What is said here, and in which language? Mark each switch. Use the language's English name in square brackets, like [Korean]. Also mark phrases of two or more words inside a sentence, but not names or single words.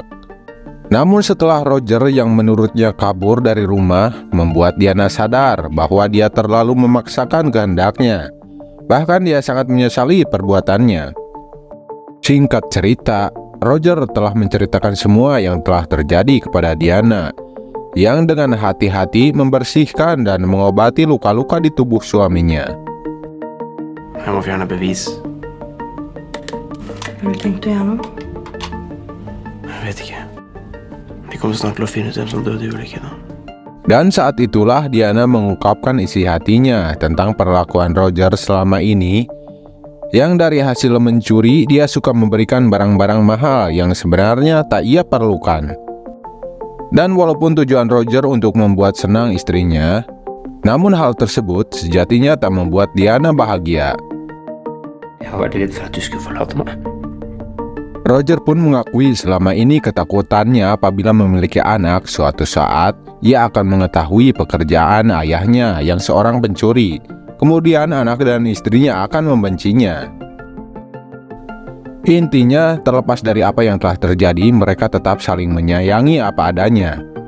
[Indonesian] Namun setelah Roger yang menurutnya kabur dari rumah membuat Diana sadar bahwa dia terlalu memaksakan kehendaknya. Bahkan dia sangat menyesali perbuatannya. Singkat cerita, Roger telah menceritakan semua yang telah terjadi kepada Diana, yang dengan hati-hati membersihkan dan mengobati luka-luka di tubuh suaminya. [Norwegian] Jeg må fjerne bevis. Har du tenkt å gjøre noe? Jeg vet ikke. Vi kommer snart til å finne ut hvem som døde i ulykken. [Indonesian] Dan saat itulah Diana mengungkapkan isi hatinya tentang perlakuan Roger selama ini, yang dari hasil mencuri dia suka memberikan barang-barang mahal yang sebenarnya tak ia perlukan. Dan walaupun tujuan Roger untuk membuat senang istrinya, namun hal tersebut sejatinya tak membuat Diana bahagia. [Norwegian] Jeg har vært redd for at du skulle forlate meg. [Indonesian] Roger pun mengakui selama ini ketakutannya apabila memiliki anak suatu saat ia akan mengetahui pekerjaan ayahnya yang seorang pencuri. Kemudian anak dan istrinya akan membencinya. Intinya, terlepas dari apa yang telah terjadi, mereka tetap saling menyayangi apa adanya.